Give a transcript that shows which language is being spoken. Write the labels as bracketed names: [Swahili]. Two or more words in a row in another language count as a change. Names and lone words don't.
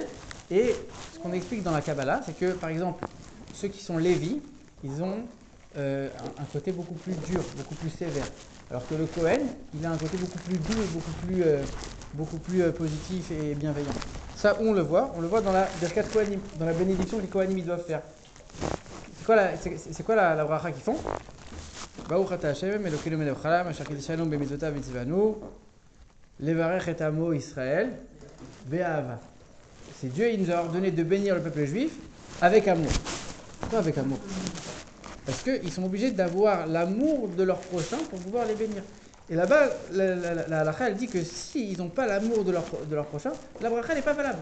[French] Et ce qu'on explique dans la Kabbalah, c'est que, par exemple, ceux qui sont Lévi, ils ont un côté beaucoup plus dur, beaucoup plus sévère. Alors que le Kohen, il a un côté beaucoup plus doux et beaucoup plus positif et bienveillant. Ça, où on le voit dans la Birkat Kohanim, dans la bénédiction que les Kohanim ils doivent faire. C'est quoi la bracha qu'ils font? [Hebrew] ברוך אתה השם, אלוקינו מלך העולם, אשר קדשנו במצוותיו וציונו, לברך את עמו ישראל, באהבה. [French] C'est Dieu, il nous a ordonné de bénir le peuple juif avec amour. Pourquoi avec amour? Parce qu'ils sont obligés d'avoir l'amour de leur prochain pour pouvoir les bénir. Et là-bas, la halakha, elle dit que s'ils n'ont pas l'amour de leur prochain, la bracha n'est pas valable.